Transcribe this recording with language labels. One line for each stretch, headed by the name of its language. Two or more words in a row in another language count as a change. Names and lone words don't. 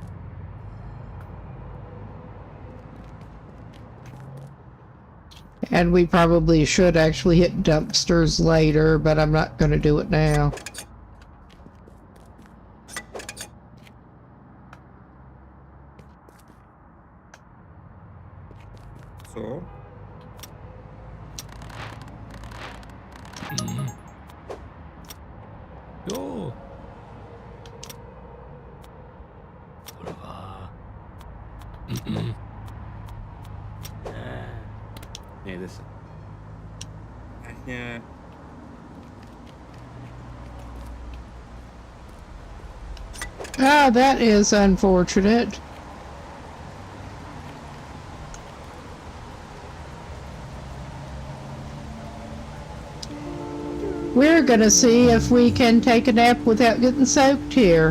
English: And we probably should actually hit dumpsters later, but I'm not going to do it now.
Czech: Co? Jo. Kurva. Nejde se. Nechně.
English: Ah, that is unfortunate. We're gonna see if we can take a nap without getting soaked here.